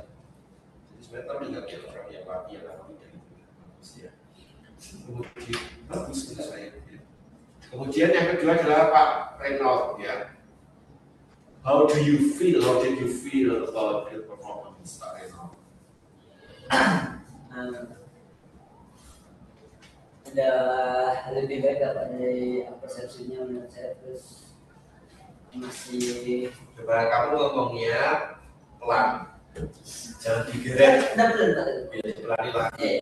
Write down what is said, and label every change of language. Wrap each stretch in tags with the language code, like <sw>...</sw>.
<id>Jadi sebenarnya terlihat ya orang yang latihan atau tidak itu bagus ya. Kemudian bagus itu saya. Kemudian yang kedua adalah Pak Reynold ya.</id> <en>How did you feel about the performance Pak Reynold?</en> <id>Ada lebih baik dapat dari persepsinya menurut saya, terus masih coba kamu ngomongnya pelan, jangan digeret. Pelan lagi.</id>